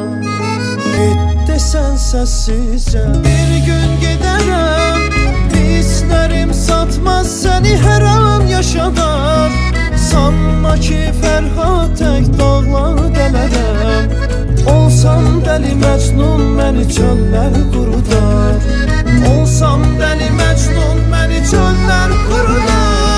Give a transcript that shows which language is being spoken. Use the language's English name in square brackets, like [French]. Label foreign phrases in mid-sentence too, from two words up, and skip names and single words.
[Turkish] Get desen sessizce bir gün giderem. Hislerim satmaz seni her an yaşadar. [Azerbaijani] Sanma ki Ferhat tek dağlar delərəm. Olsam deli Mecnun məni çöllər qurudar. Olsam deli Mecnun məni çöllər qurudar.